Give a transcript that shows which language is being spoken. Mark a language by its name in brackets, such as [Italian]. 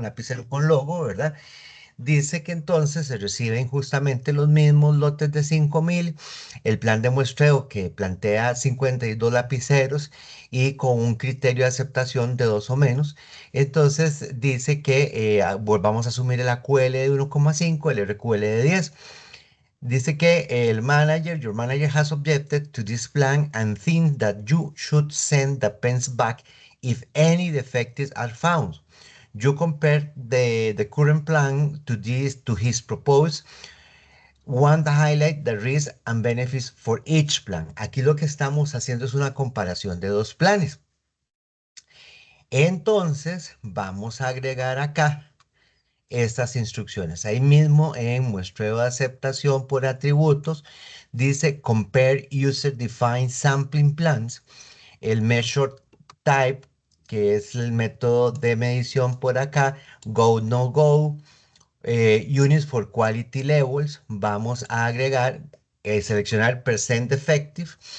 [Spanish] Un lapicero con logo, ¿verdad? Dice que entonces se reciben justamente los mismos lotes de 5.000, el plan de muestreo que plantea 52 lapiceros y con un criterio de aceptación de 2 o menos. Entonces dice que volvamos a asumir el AQL de 1,5, el RQL de 10. Dice que [English] your manager has objected to this plan and thinks that you should send the pens back if any defects are found. You compare the current plan to his proposed one that highlight the risks and benefits for each plan. [Spanish] Aquí lo que estamos haciendo es una comparación de dos planes. Entonces, vamos a agregar acá estas instrucciones. Ahí mismo en muestreo de aceptación por atributos, dice Compare User Defined Sampling Plans, el Measure Type, que es el método de medición por acá, Go, No Go, Units for Quality Levels, vamos a agregar, seleccionar Percent Effective.